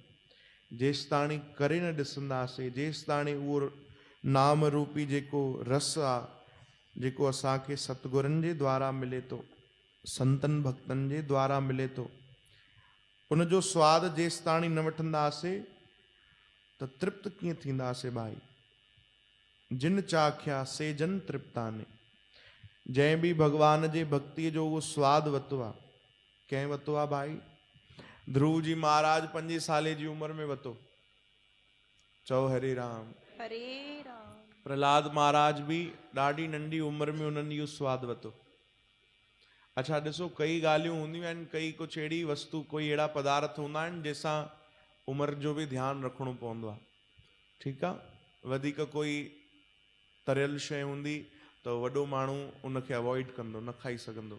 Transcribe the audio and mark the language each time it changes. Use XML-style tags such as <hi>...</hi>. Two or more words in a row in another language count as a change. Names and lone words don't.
<sd>जेसि ताणी करे न ॾिसंदासीं, जेसि ताणी उहो नाम रूपी जेको रस आहे, जेको असांखे सतगुरनि जे द्वारा मिले थो, संतनि भक्तनि जे द्वारा मिले थो, उनजो स्वादु जेसि ताणी न वठंदासीं त तृप्त कीअं थींदासीं भाई।</sd> <pa>ਜਿਨ ਚਾਖਿਆ ਸੇ ਜਨ ਤ੍ਰਿਪਤਾਨੇ।</pa> <sd>जंहिं बि भगवान जे भक्तीअ जो उहो स्वादु वरितो आहे, कंहिं वरितो आहे भाई? ध्रुव जी महाराज 5 साले जी उम्र में वरितो। चओ हरे राम। हरे राम। प्रहलाद महाराज भी ॾाढी नंढी उम्र में उन्हनि इहो स्वादु वरितो। अच्छा ॾिसो, कई ॻाल्हियूं हूंदियूं आहिनि, कई कुझु अहिड़ी वस्तु, कोई अहिड़ा पदार्थ हूंदा आहिनि जंहिंसां उमिरि जो बि ध्यानु रखिणो पवंदो आहे। ठीकु आहे, वधीक कोई तरियल शइ हूंदी त वॾो माण्हू उनखे अवॉइड कंदो, न खाई सघंदो।</sd>